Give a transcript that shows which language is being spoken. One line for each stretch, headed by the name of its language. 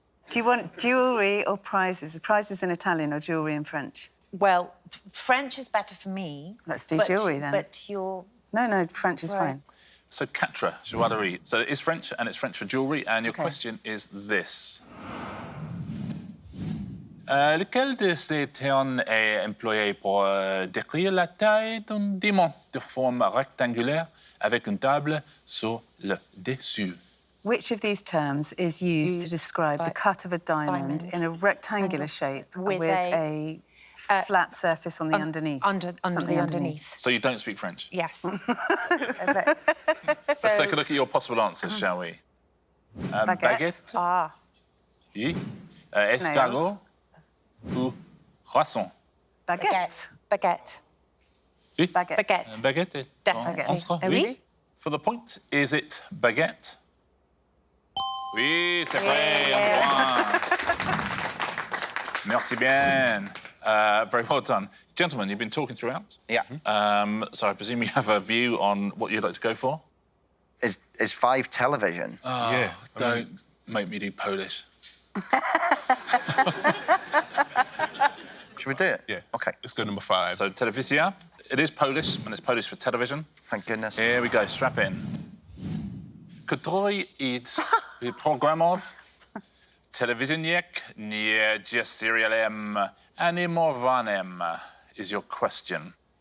English: Do you want jewellery or prizes? Prizes in Italian or jewellery in French? Well, French is better for me. Let's do jewellery then. But you're... No, French is fine.
French: So, quatre, joaillerie.
English: So it is French, and it's French for jewellery. And your question is this.
French: Lequel de ces termes est employé pour décrire la taille d'un diamant de forme rectangulaire avec une table sur le dessus?
English: Which of these terms is used to describe the cut of a diamond in a rectangular shape with a flat surface on the underneath? Under the underneath. So you don't speak French? Yes. Let's take a look at your possible answers, shall we?
French: Baguette. Ah. Oui. Escargot. Ou croissant. Baguette. Baguette. Oui. Baguette. Baguette. Baguette est
English: Definitely.
French: en sera, Oui. oui.
English: For the point, is it baguette?
French: Oui, c'est vrai. Un point. Merci bien.
English: Very well done. Gentlemen, you've been talking throughout. Yeah. So I presume you have a view on what you'd like to go for? Is 5 television? Oh, Yeah. Don't make me do Polish. Should we do it? Yeah. OK. Let's go number 5.
Polish: So telewizja.
English: It is Polish, and it's Polish for television. Thank goodness. Here we go, strap in.
Polish: Który jest programów telewizyjnych nie jest serialem animowanym
English: is your question.